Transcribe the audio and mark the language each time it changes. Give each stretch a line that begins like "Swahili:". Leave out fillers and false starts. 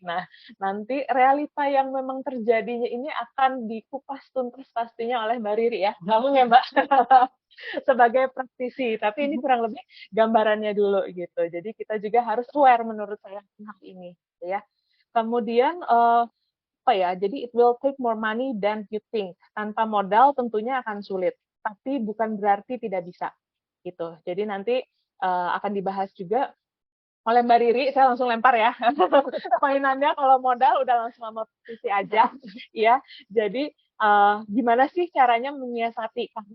Indonesian: Nah, nanti realita yang memang terjadinya ini akan dikupas tuntas pastinya oleh Mbak Riri ya. Kamu ya Mbak, sebagai praktisi. Tapi ini kurang lebih gambarannya dulu gitu. Jadi kita juga harus aware menurut saya tentang ini, gitu ya. Kemudian apa ya?
English: Jadi it will take more money than you think.
Indonesian: Tanpa modal tentunya akan sulit, tapi bukan berarti tidak bisa gitu. Jadi nanti akan dibahas juga oleh Mbak Riri, saya langsung lempar ya. Mainannya kalau modal udah langsung sama posisi aja, ya. Jadi gimana sih caranya menyiasati?